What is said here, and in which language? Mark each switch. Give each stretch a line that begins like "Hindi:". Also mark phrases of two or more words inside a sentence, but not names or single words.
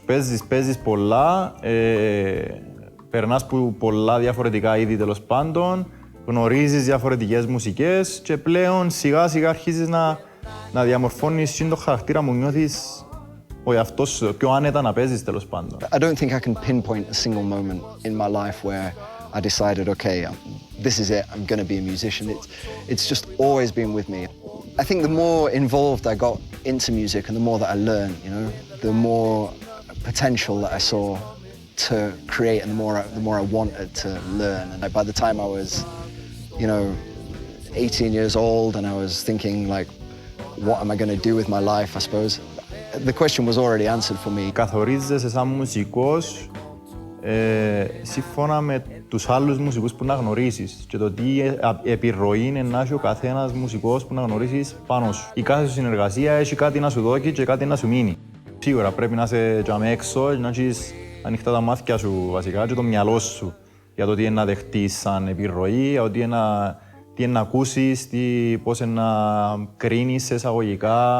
Greek: Παίζεις πολλά, περνάς από πολλά διαφορετικά είδη, τέλος πάντων, γνωρίζεις διαφορετικές μουσικές και πλέον σιγά-σιγά αρχίζεις να διαμορφώνεις το χαρακτήρα που νιώθεις ο εαυτός σου, πιο άνετα να παίζεις, τέλος πάντων.
English: I don't think I can pinpoint a single moment in my life where I decided, okay, this is it, I'm going to be a musician. It's just always been with me. I think the more involved I got into music and the more that I learned, you know, the more potential that I saw to create and the more I wanted to learn. And by the time I was, 18 years old and I was thinking like, what am I going to do with my life, I suppose, the question was already answered for me.
Greek: Καθορίζεσαι σαν μουσικός σύμφωνα με τους άλλους μουσικούς που να γνωρίσεις και το τι επιρροή είναι να έχει ο καθένας μουσικός που να γνωρίσεις πάνω σου. Η κάθε σου συνεργασία έχει κάτι να σου δώσει και κάτι να σου μείνει. Σίγουρα πρέπει να είσαι έξω και να έχεις ανοιχτά τα μάτια σου βασικά και το μυαλό σου για το τι είναι να δεχτείς σαν επιρροή, για το τι είναι να ακούσεις, πώς είναι να κρίνεις σε εισαγωγικά.